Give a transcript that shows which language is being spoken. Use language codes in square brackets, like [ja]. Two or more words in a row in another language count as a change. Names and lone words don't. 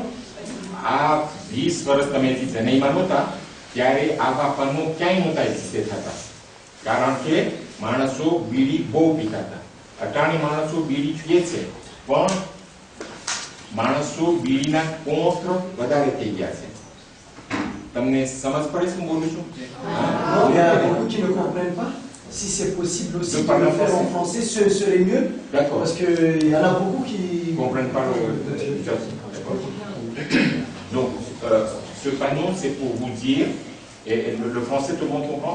[gu] આ 20 વર્ષ તમે જે જનૈમાં નહોતા ત્યારે આવા પાનો ક્યાંય નહોતા એક્ઝિસ્ટ થતા, કારણ કે માણસો બીડી બહુ પીતા હતા. અટાણી માણસો બીડી પીએ છે પણ માણસો બીડીના કોંત્ર વધારે થઈ ગયા છે. તમને સમજ પડે છે હું બોલું છું? [fr] Il y a beaucoup qui ne comprennent pas. Si c'est possible aussi de le faire en français, ce serait mieux. D'accord. Parce qu'il y en a beaucoup qui ne comprennent pas le. Donc, ce panneau, c'est pour vous dire. Et le français, tout le monde comprend?